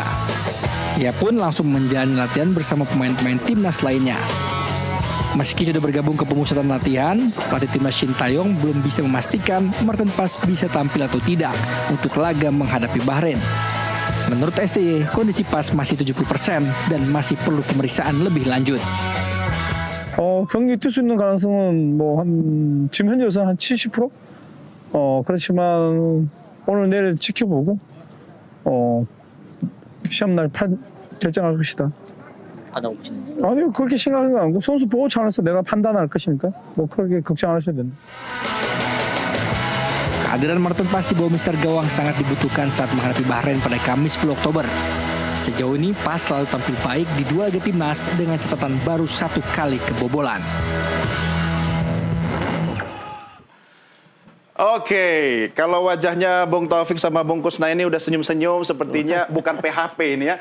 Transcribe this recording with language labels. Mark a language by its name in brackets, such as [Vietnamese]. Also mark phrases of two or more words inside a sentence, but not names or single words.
[Indonesian] Ia pun langsung menjalani latihan bersama pemain-pemain Timnas lainnya. Meski sudah bergabung ke pemusatan latihan, pelatih Timnas Shin Tae-yong belum bisa memastikan Martin Paes bisa tampil atau tidak untuk laga menghadapi Bahrain. Menurut STY, kondisi Paes masih 70% dan masih perlu pemeriksaan lebih lanjut. [Korean] 경기 뛸 수 있는 가능성은 지금 현재로서는 한 70%? 그렇지만 오늘 내일 지켜보고 시합날 결정할 것이다. 아니요, 그렇게 생각하는 거 아니고 선수 보호 차원에서 내가 판단할 것이니까 그렇게 걱정 안 하셔도 됩니다. [Indonesian] Kehadiran Martin Paes di bawah mister gawang sangat dibutuhkan saat menghadapi Bahrain pada Kamis 10 Oktober. Sejauh ini Paes selalu tampil baik di dua laga Timnas dengan catatan baru 1 kali kebobolan. Oke, kalau wajahnya Bung Taufik sama Bung Kusnaidi ini udah senyum-senyum, sepertinya bukan PHP ini ya.